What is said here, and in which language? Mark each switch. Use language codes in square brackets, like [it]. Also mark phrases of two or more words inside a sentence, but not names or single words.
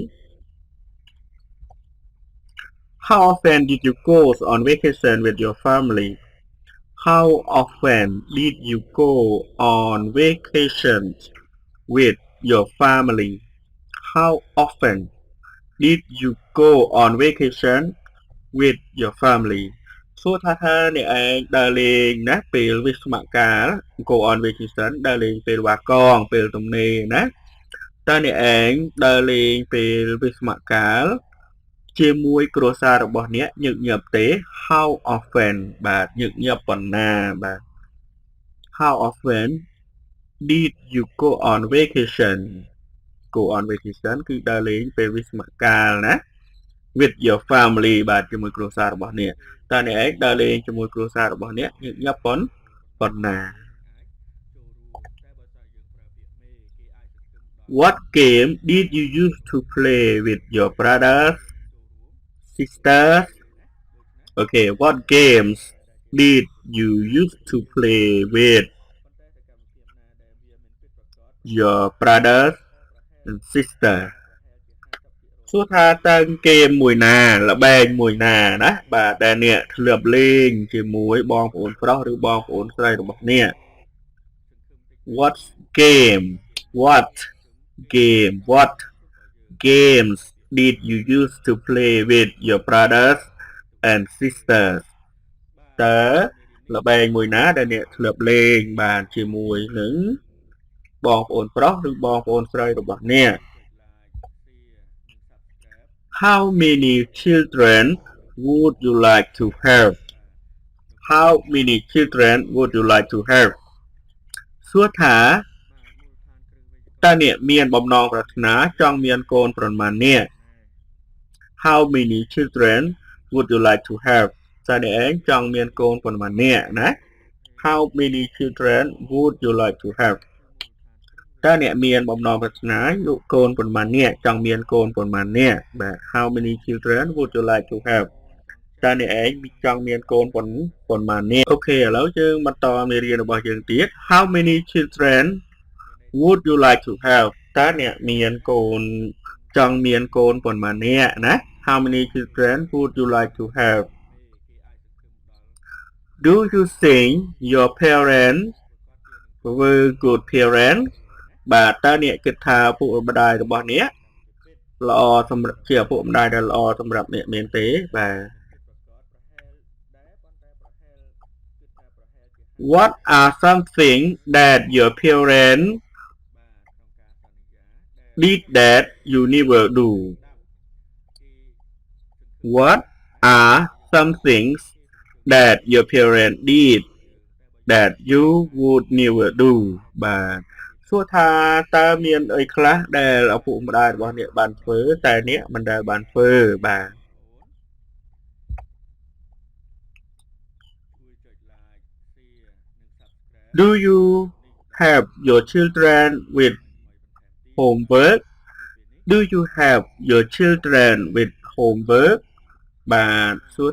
[en] How often did you go on vacation with your family? How often did you go on vacation with your family? How often did you go on vacation with your family? [km] សួរថាអ្នកឯងដើរលេងណាពេលវិស្សមកាល [en] go on vacation [km] ដើរលេងពេលវ៉ាកងពេលទំនេរណាតើអ្នកឯងដើរលេងពេលវិស្សមកាលជាមួយគ្រួសាររបស់អ្នកញឹកញាប់ទេ [en] How often [km] បាទញឹកញាប់ប៉ុណ្ណាបាទ [en] How often did you go on vacation? Go on vacation [km] គឺដើរលេងពេលវិស្សមកាលណា [en] with your family [km] បាទជាមួយគ្រួសាររបស់អ្នកតើអ្នកឯងដើរលេងជាមួយគ្រួសាររបស់អ្នកញឹកញាប់ប៉ុណ្ណា [en] What game did you use to play with your brothers sisters Okay what games did you use to play with your brothers and sisters [km] សួរថាតើเกมមួយណាល្បែងមួយណាណាបាទដែលអ្នកធ្លាប់លេងជាមួយបងប្អូនប្រុសឬបងប្អូនស្រីរបស់អ្នក [en] What game What games did you use to play with your brothers and sisters [km] តើល្បែងមួយណាដែលអ្នកធ្លាប់លេងបានជាមួយនឹងបងប្អូនប្រុសឬបងប្អូនស្រីរបស់អ្នក [en] How many children would you like to have? How many children would you like to have? [km] សួរថាតើអ្នកមានបំណងប្រាថ្នាចង់មានកូនប្រមាណអ្នក [en] How many children would you like to have? [km] តើអ្នកឯងចង់មានកូនប្រមាណអ្នកណា [en] How many children would you like to have? [km] តើអ្នកមានបំណងប្រាថ្នាយកកូនប្រមាណអ្នកចង់មានកូនប្រមាណអ្នកបាទ [en] How many children would you like to have [km] តើអ្នកឯងចង់មានកូនប្រមាណអ្នកអូខេឥឡូវយើងបន្តមេរៀនរបស់យើងទៀត [en] How many children would you like to have [km] តើអ្នកមានកូនចង់មានកូនប៉ុន្មាននាក់ណា [en] How many children would you like to have Do you think your parents were good parents [km] បាទតើអ្នកគិតថាពុកម្ដាយរបស់អ្នកល្អសម្រាប់ជាឪពុកម្ដាយដែលល្អសម្រាប់អ្នកមែនទេបាទ [en] What are something that your parents did that you never do What are some things that your parents did that you would never do [km] បាទសួរថាតើមានអីខ្លះដែលឪពុកម្ដាយរបស់អ្នកបានធ្វើតែអ្នកមិនដែលបានធ្វើបាទ [en] Do you have your children with homework Do you have your children with homework [km] បាទសួរ